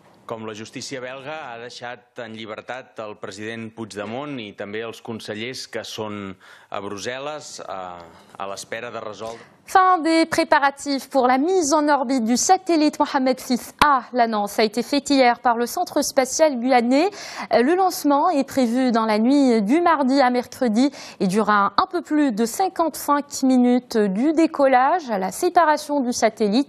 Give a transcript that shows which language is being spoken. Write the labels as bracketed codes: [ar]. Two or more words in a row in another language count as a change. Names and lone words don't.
[ca] Com la justícia belga ha deixat en llibertat el president Puigdemont i també els consellers que són a Brussel·les a l'espera de resoldre. [fr] Fin des préparatifs pour la mise en orbite du satellite Mohamed VI-A. L'annonce a été faite hier par le Centre spatial guyanais. Le lancement est prévu dans la nuit du mardi à mercredi et durera un peu plus de 55 minutes du décollage à la séparation du satellite.